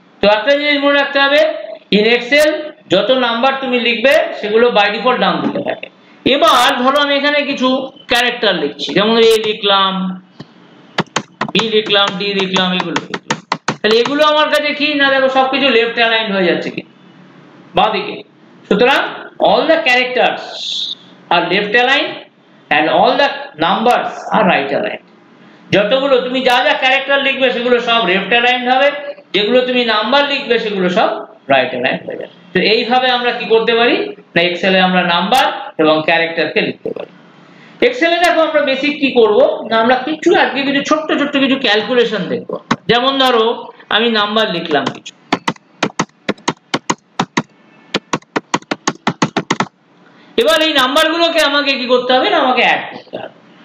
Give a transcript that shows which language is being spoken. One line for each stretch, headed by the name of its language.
Bangla: তো একটা জিনিস মনে রাখতে হবে, ইন এক্সেল যত নাম্বার তুমি লিখবে সেগুলো বাই ডিফল্ট ডান দিকে থাকে। এবার ধরো আমি এখানে কিছু ক্যারেক্টার লিখছি, যেমন এ লিখলাম, বি লিখলাম, ডি লিখলাম, এগুলো লিখলাম। তাহলে এগুলো আমার কাছে কি না দেখো সবকিছু লেফট অ্যালাইন্ড হয়ে যাচ্ছে কি বাঁ দিকে। সুতরাং
English: all the characters are left aligned and all the numbers are right aligned।
Bangla: যতগুলো তুমি যা যা ক্যারেক্টার লিখবে সেগুলো সব লেফট অ্যালাইন্ড হবে যেগুলো তুমি নাম্বার লিখবে সেগুলো সব রাইট অ্যালাইন হয়ে যাবে। তো এইভাবে আমরা কি করতে পারি না এক্সেলে আমরা নাম্বার এবং ক্যারেক্টারকে লিখতে পারি। এক্সেলে দেখো আমরা বেসিক কি করব না আমরা কিছু আজকে কিছু ছোট্ট ছোট্ট কিছু ক্যালকুলেশন দেখব। যেমন ধরো আমি নাম্বার লিখলাম কিছু, এবার এই নাম্বারগুলোকে আমাকে কি করতে হবে না আমাকে অ্যাড করতে হবে।